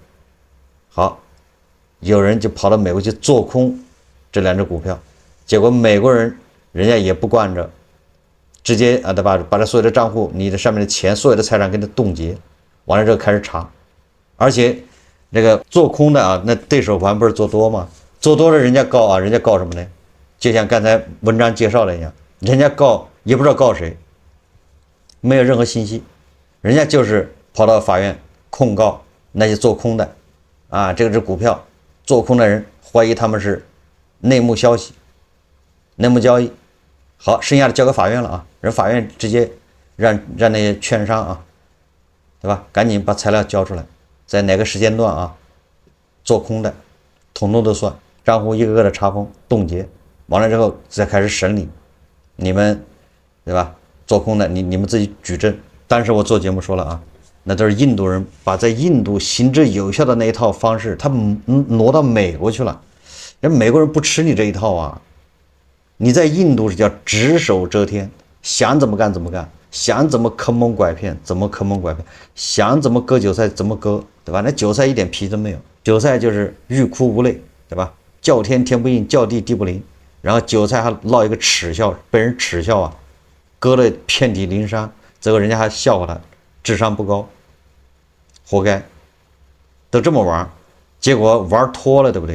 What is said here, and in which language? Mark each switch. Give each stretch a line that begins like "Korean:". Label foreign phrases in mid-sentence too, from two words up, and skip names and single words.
Chinese: 好，有人就跑到美國去做空這2隻股票，結果美國人家也不慣着，直接啊，對吧？把這所有的賬戶，你的上面的錢，所有的財產給它凍結，完了之後開始查，而且這個做空的啊，那對手盤不是做多嗎？做多了人家告啊，人家告什麼呢？就像剛才文章介紹的一樣，人家告也不知道告誰，沒有任何信息，人家就是跑到法院控告那些做空的啊，這個股票做空的人懷疑他們是內幕消息、內幕交易。好，剩下的交給法院了啊，人法院直接讓那些券商啊，對吧？趕緊把材料交出來，在哪個時間段啊做空的，統統都算，賬戶一個個的查封凍結，完了之後再開始審理你們，對吧？做空的你們自己舉證。但是我做節目說了啊，那都是印度人把在印度行之有效的那一套方式，他挪到美國去了，人美國人不吃你這一套啊。你在印度是叫只手遮天，想怎麼幹怎麼幹，想怎麼坑蒙拐騙怎麼坑蒙拐騙，想怎麼割韭菜怎麼割，對吧？那韭菜一點皮都沒有，韭菜就是欲哭無淚，對吧？叫天天不應，叫地地不靈，然後韭菜還落一個恥笑，被人恥笑啊，割了遍體鱗傷，最後人家還笑話他智商不高，活該，都這麼玩，結果玩脫了，對不對？